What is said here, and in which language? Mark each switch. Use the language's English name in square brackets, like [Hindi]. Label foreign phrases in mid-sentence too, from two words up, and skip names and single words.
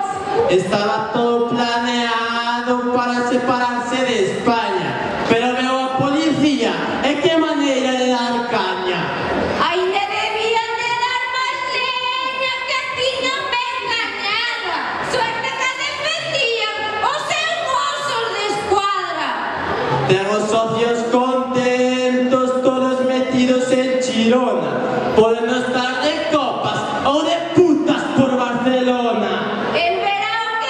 [Spanish] Estaba todo planeado para separarse de España, pero veo a policía [Galician] e que maneira de dar caña. Ainda debían de dar máis leña que tiñan ben gañada. [Spanish] Suerte que defendían [Galician] os seus mozos de escuadra. [Spanish] Tengo socios contentos, todos metidos en Chirona. Podemos estar de copas ou de putas por Barcelona. El verano